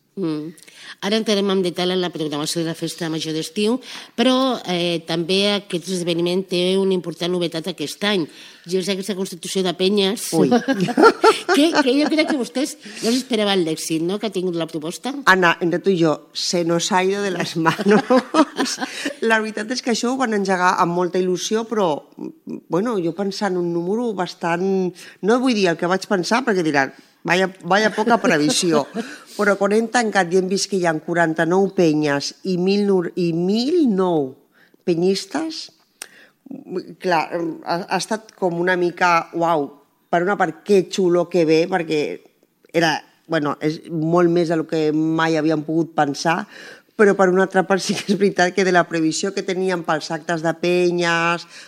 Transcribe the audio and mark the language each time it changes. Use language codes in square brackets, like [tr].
[ca] Mm. Ara entrarem en detall en la programació de la Festa Major d'Estiu, però també aquest esdeveniment té una important novetat aquest any. Jo sé que és la constitució de penyes, que jo crec que vostès no esperaven l'èxit, no?, que ha tingut la proposta. [es] Anna, entre tu i jo, se nos ha ido de las manos. [ca] La veritat és que això ho van engegar amb molta il·lusió, però bueno, jo pensant un número bastant... No vull dir el que vaig pensar, perquè diran... [es] Vaya poca previsió. [ca] Però quan hem tancat i hem vist que hi ha 49 penyes i 1.009 penyistes, clar, ha estat com una mica, uau, per una part, que xulo, que bé, perquè era, bueno, és molt més del que mai havíem pogut pensar, però per una altra part sí que és veritat que de la previsió que teníem pels actes de penyes...